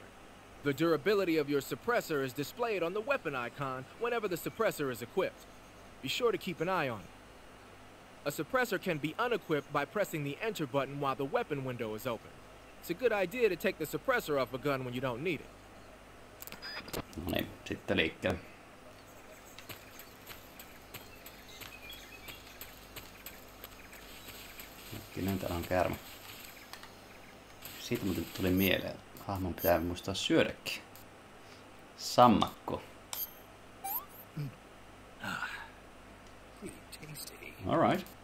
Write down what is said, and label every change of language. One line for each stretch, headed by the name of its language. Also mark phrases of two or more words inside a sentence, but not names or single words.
English: The durability of your suppressor is displayed on the weapon icon whenever the suppressor is equipped. Be sure to keep an eye on it. A suppressor can be unequipped by pressing the enter button while the weapon window is open. It's a good idea to take the suppressor off a gun when you don't need it.
Finnish: No niin, sitten liikkeelle. Hetkinen, täällä on käärme. Siitä muuten tuli mieleen. Hahmon pitää muistaa syödäkin. Sammakko.
English: All right.